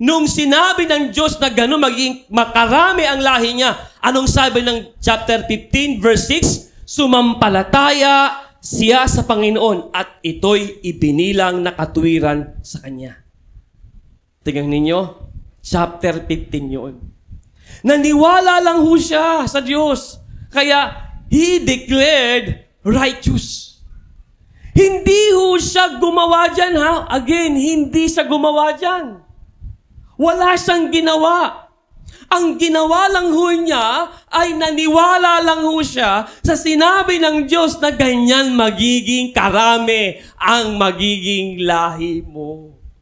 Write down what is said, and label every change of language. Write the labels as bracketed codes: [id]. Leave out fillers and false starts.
[tl] Nung sinabi ng Diyos na gano'n magiging makarami ang lahi niya, anong sabi ng chapter 15 verse 6? Sumampalataya siya sa Panginoon at ito'y ibinilang na katuwiran sa Kanya. Tingnan ninyo, chapter 15 yun. Naniwala lang ho siya sa Diyos. Kaya, [en] he declared righteous. [tl] Hindi ho siya gumawa dyan, ha? Again, hindi siya gumawa dyan. Wala siyang ginawa. Ang ginawa lang ho niya ay naniwala lang ho siya sa sinabi ng Diyos na ganyan magiging karami ang magiging lahi mo.